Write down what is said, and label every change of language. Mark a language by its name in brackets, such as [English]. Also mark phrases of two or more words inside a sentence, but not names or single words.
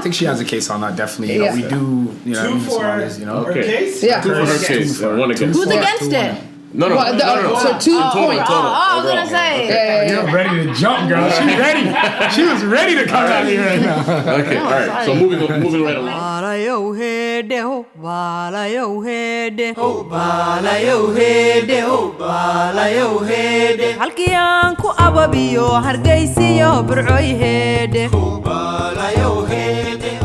[English] think she has a case on that, definitely. Yeah. We do, Two for Somalis, her Okay. case? Yeah. Two for her case, one against. Who's against it? No. So 2 Total, points. total. I was overall. gonna say. Yeah. You're ready to jump, girl. She's ready. She was ready to come at me right now. Okay, all right. So moving right along. [Somali] Balayo hede ho, balayo hede ho, balayo hede ho, balayo hede. Halkii aan ku ababiyo hargeysiyo burcoy hede ho, balayo hede.